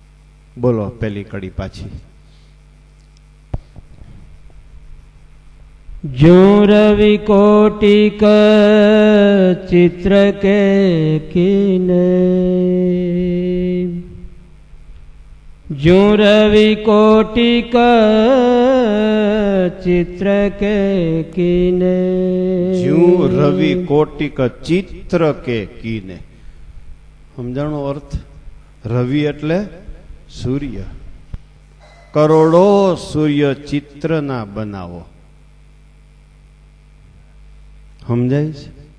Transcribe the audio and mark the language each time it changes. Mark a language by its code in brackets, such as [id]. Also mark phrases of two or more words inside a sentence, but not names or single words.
[gu] બોલો પેલી કડી પાછી. [hi] ज्यों रवि कोटिक चित्र के कीने, ज्यों रवि कोटिक चित्र के कीने, ज्यों रवि कोटिक चित्र के कीने. [gu] સમજાણો અર્થ? રવિ એટલે સૂર્ય. કરોડો સૂર્ય ચિત્ર ના બનાવો. સમજાય છે?